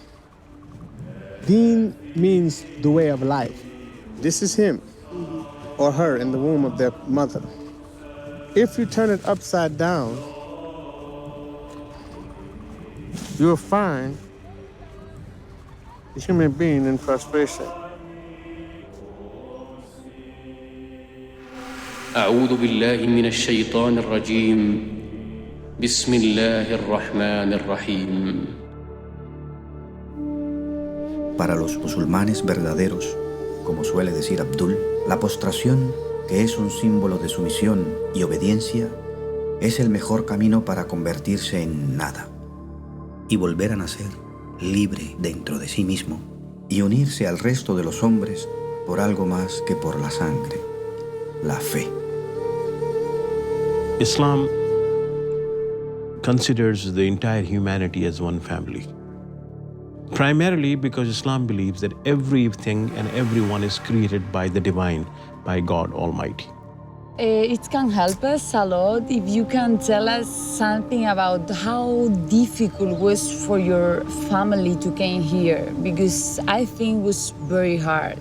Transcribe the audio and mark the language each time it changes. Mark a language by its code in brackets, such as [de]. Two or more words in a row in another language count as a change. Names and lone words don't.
[en] Deen means the way of life. This is him or her in the womb of their mother. If you turn it upside down, you'll find a human being in frustration. [ar] أعوذ بالله من الشيطان الرجيم بسم الله الرحمن الرحيم. [es] Para los musulmanes verdaderos, como suele decir Abdul, la postración, que es un símbolo de sumisión y obediencia, es el mejor camino para convertirse en nada y volver a nacer libre dentro de sí mismo y unirse al resto de los hombres por algo más que por la sangre, la fe. [en] Islam considers the entire humanity as one family. Primarily because Islam believes that everything and everyone is created by the divine, by God Almighty. It can help us a lot if you can tell us something about how difficult it was for your family to come here, because I think it was very hard.